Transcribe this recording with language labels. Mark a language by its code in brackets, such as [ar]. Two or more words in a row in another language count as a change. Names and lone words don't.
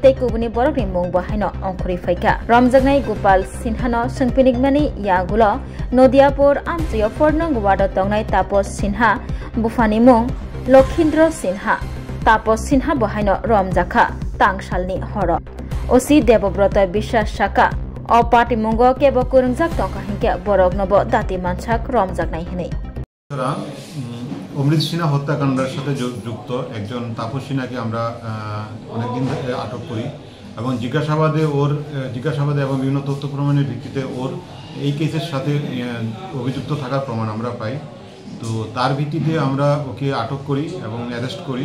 [trp] tei kubuni borokni mung bahaino ongkhori phaika romjaknai Gopal Sinha no sungfinigmani yagulo Nodiapur amchayo 4 nong ward tongnai Tapos Sinha bufani mung Lokhindro Sinha Tapos Sinha bahaino romjakha tangsalni horo Osi Debobroto Bishwas Saka O party mungo kebo kurungjak tongkha hingke borok nobo dati mansak romjaknai hinei [bn] অমৃত সিনহা হত্যাকাণ্ডের সাথে যুক্ত একজন তাপস সিনহাকে আমরা অনেকদিন আটক করি এবং জিজ্ঞাসাবাদে এবং বিভিন্ন তথ্য প্রমাণের ভিত্তিতে ওর এই কেসের সাথে অভিযুক্ত থাকার প্রমাণ আমরা পাই তো তার ভিত্তিতে আমরা ওকে আটক করি এবং অ্যারেস্ট করি